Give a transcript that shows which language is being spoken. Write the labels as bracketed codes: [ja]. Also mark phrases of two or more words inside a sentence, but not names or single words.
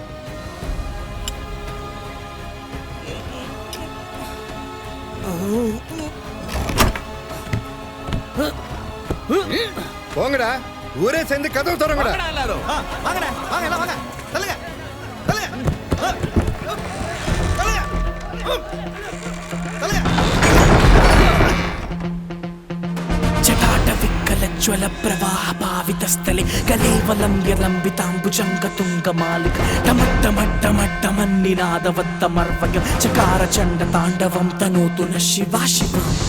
[ta] போங்கடா, ஊரே சேர்ந்து கதவு திறங்கடா. எல்லாரும் வாங்கடா, வாங்க எல்லாம் வாங்க. தள்ளுங்க, தள்ளுங்க, தள்ளுங்க. [sa] జటాటవిక్కలజ్వల ప్రవాహ భావితస్థలే కలేవలం యలంబితాంబుజంగ తుంగమాలిక టమట్టమట్టమట్టమన్నినాదవత్తమర్వయం చకార చండ తాండవం తనోతున శివా శివం.